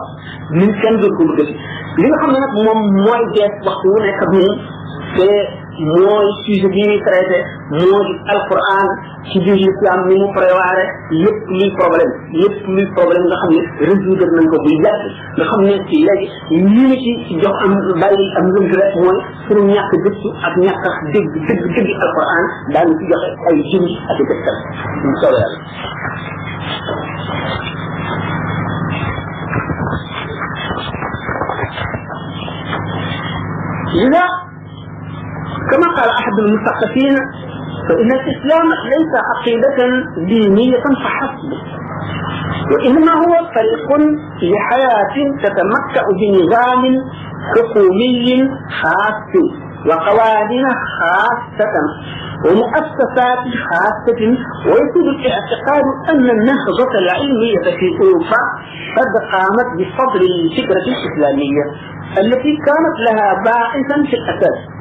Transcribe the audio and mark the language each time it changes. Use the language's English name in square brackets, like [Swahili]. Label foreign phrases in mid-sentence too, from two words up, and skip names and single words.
[Wolof] ñun kenn doon ko bëgg li nga xam ne nag moom mooy dees waxtu wu nekk ak ñun te mooy sujet bi ñuy traité moo di alquran ci biir l'islam ni mu préwaré lépp luy problème nga xam ne résoudre nañ ko bu yàgg nga xam ne ci léegi ñu ngi ci jox am bàyyi am lënt rek mooy suñu ñàkk gëstu ak ñàkk a dégg alquran daanu ci joxe ay jëmi ak i tegtal ñu soobee yàlla [Arabic] لذا كما قال أحد المثقفين فإن الإسلام ليس عقيدة دينية فحسب وإنما هو طريق لحياة تتمتع بنظام حكومي خاص وقوانين خاصة ومؤسسات خاصة ويكون الاعتقاد أن النهضة العلمية في أوروبا قد قامت بفضل الفكرة الإسلامية التي كانت لها باعثا في الأساس.